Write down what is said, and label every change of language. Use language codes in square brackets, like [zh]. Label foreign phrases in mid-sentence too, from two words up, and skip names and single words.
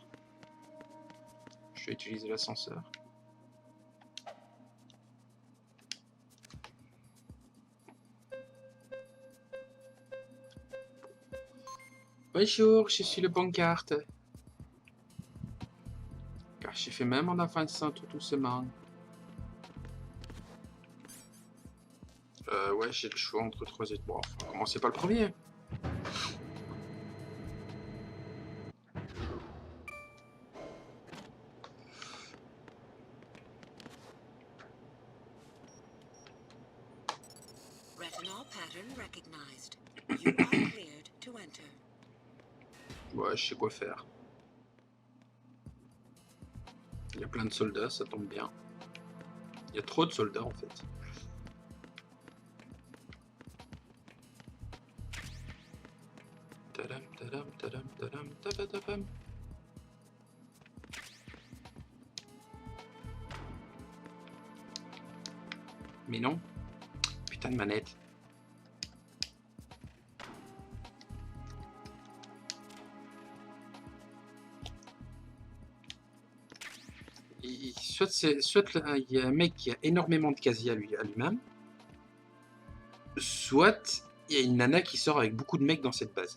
[fr] Je vais utiliser l'ascenseur. Bonjour, je suis le pancarte. Car j'ai fait même en avançant tout doucement. Ouais, j'ai le choix entre 3 et 3. Enfin, commencez pas le premier. [en] Retinol pattern recognized. You are cleared to enter. [fr] Ouais, je sais quoi faire. Il y a plein de soldats, ça tombe bien. Il y a trop de soldats en fait. Tadam, tadam, tadam, tadam, tabadabam. Mais non. Putain de manette. Soit là, il y a un mec qui a énormément de casiers à lui-même, soit il y a une nana qui sort avec beaucoup de mecs dans cette base.